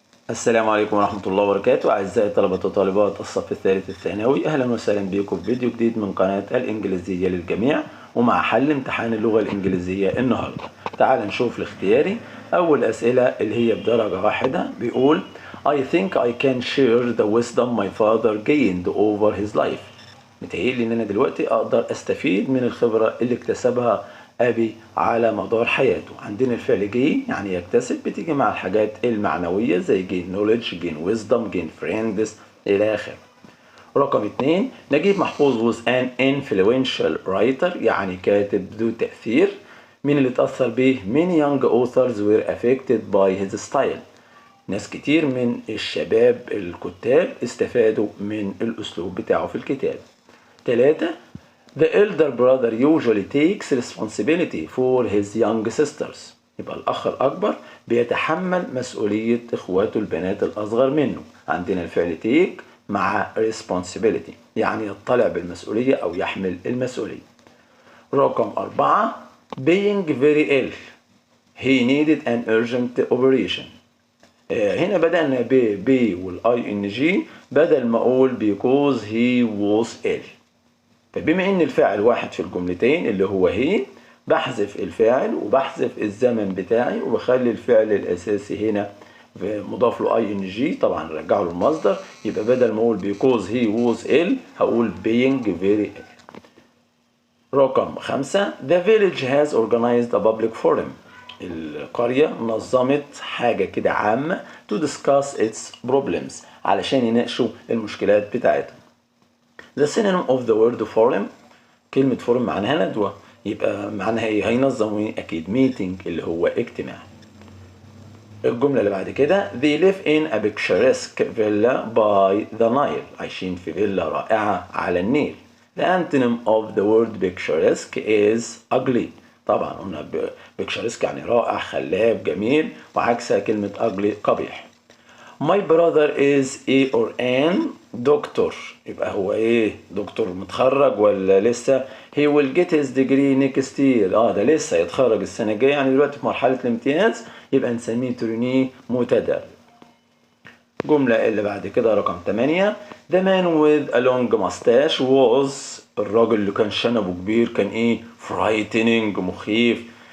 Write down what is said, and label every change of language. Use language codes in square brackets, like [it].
[ar] السلام عليكم ورحمة الله وبركاته. أعزائي طلبة وطالبات الصف الثالث الثانوي، أهلا وسهلا بكم في فيديو جديد من قناة الإنجليزية للجميع، ومع حل امتحان اللغة الإنجليزية النهاردة. تعال نشوف الاختياري. أول أسئلة اللي هي بدرجة واحدة بيقول [en] I think I can share the wisdom my father gained over his life. [ar] متهيألي إن أنا دلوقتي أقدر أستفيد من الخبرة اللي اكتسبها أبي على مدار حياته. عندنا الفعل gain يعني يكتسب، بتيجي مع الحاجات المعنوية زي [en] gain knowledge gain wisdom gain friends [ar] إلى آخره. رقم 2، نجيب محفوظ [en] was an influential writer [ar] يعني كاتب ذو تأثير. مين اللي اتأثر به؟ [en] many young authors were affected by his style. [ar] ناس كتير من الشباب الكتاب استفادوا من الأسلوب بتاعه في الكتاب. [en] 3، The elder brother usually takes responsibility for his young sisters. [ar] يبقى الأخ الأكبر بيتحمل مسؤولية إخواته البنات الأصغر منه. عندنا الفعل take مع responsibility يعني يطلع بالمسؤولية أو يحمل المسؤولية. رقم 4، [en] being very ill he needed an urgent operation. [ar] هنا بدأنا ب والاي ان جي بدل ما اقول [en] because he was ill. [ar] فبما ان الفاعل واحد في الجملتين اللي هو هي، بحذف الفاعل وبحذف الزمن بتاعي وبخلي الفعل الاساسي هنا مضاف له اي ان جي، طبعا رجعه للمصدر. يبقى بدل ما اقول [en] because he was ill [ar] هقول [en] being very ill. [ar] رقم 5، [en] the village has organized a public forum. [ar] القرية نظمت حاجة كده عامة [en] to discuss its problems [ar] علشان يناقشوا المشكلات بتاعتهم. [en] The synonym of the word forum، [ar] كلمة forum معناها ندوة، يبقى معناها ايه؟ هينظموا ايه؟ أكيد meeting اللي هو اجتماع. الجملة اللي بعد كده [en] they live in a picturesque villa by the Nile. [ar] عايشين في فيلا رائعة على النيل. [en] The antonym of the word picturesque is ugly. [ar] طبعا قلنا picturesque يعني رائع خلاب جميل، وعكسها كلمة ugly قبيح. [en] My brother is a or an doctor. [ar] يبقى هو ايه؟ دكتور متخرج ولا لسه؟ [en] He will get his degree next year. [ar] ده لسه يتخرج السنة الجاية، يعني دلوقتي في مرحلة الامتياز، يبقى نسميه تريني متدرب. الجملة اللي بعد كده رقم 8، [en] The man with a long mustache was، [ar] الراجل اللي كان شنبه كبير كان ايه؟ frightening مخيف.